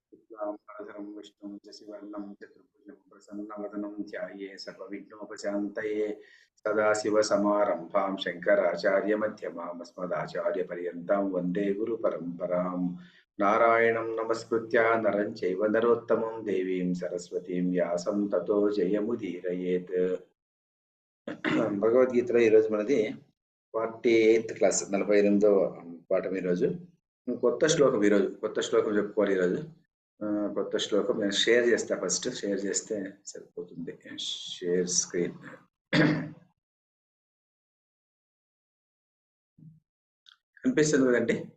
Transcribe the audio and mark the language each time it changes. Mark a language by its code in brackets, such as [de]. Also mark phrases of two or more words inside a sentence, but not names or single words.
[sa] शुक्लांबरधरं विष्णुं शशिवर्णं चतुर्भुजं प्रसन्नवदनं ध्याये सर्वविघ्नोपशान्तये सदाशिवसमारम्भां शङ्कराचार्यमध्यमाम् अस्मदाचार्यपर्यन्तां वन्दे गुरुपरम्पराम् नारायणं नमस्कृत्य नरं चैव नरोत्तमं देवीं सरस्वतीं व्यासं ततो जयमुदीरयेत् [te] భగవద్గీతలో ఈరోజు మనది 48th క్లాస్ 48వ పాఠం. ఈరోజు కొత్త శ్లోకం, ఈరోజు కొత్త శ్లోకం చెప్పుకోవాలి. ఈరోజు కొత్త శ్లోకం నేను షేర్ చేస్తా. [en] first share [te] చేస్తే సరిపోతుంది. [en] share screen. [te] కనిపిస్తుంది కదండి?